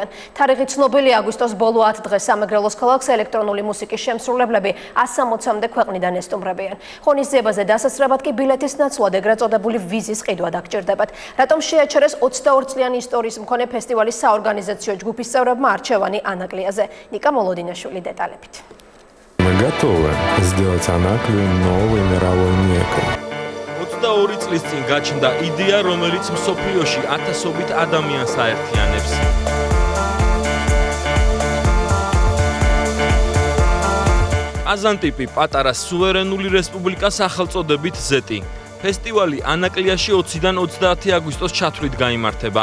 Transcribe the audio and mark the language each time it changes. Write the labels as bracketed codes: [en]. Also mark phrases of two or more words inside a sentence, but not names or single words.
[ka] თარიღი ცნობილი აგვისტოს ბოლო 10 დღეს სამეგრელოს ქალაქს ელექტრონული მუსიკის შემსრულებლები 160-მდე ქვეყნიდან ესტუმრებიან. ღონისძიებაზე დასასწრებად კი ბილეთის ნაცვლად ეგრეთ წოდებული ვიზის ყიდვა დაგჭირდებათ. Რატომ შეაჩერეს 22 წლიანი ისტორიის მქონე ფესტივალის საორგანიზაციო ჯგუფის წევრებმა არჩევანი ანაკლიაზე? ნიკა მოლოდინაშვილი დეტალებით. [ru] Мы готовы сделать Анаклию новой мировой мекой. [ka] 22 წლის წინ გაჩნდა იდეა, რომელიც მსოფლიოში ათასობით ადამიანს აერთიანებს. კაზანტიპი პატარა სუვერენული რესპუბლიკა სახელწოდებით ზეტი. ფესტივალი ანაკლიაში 20-დან 30 აგვისტოს ჩათვლით გაიმართება.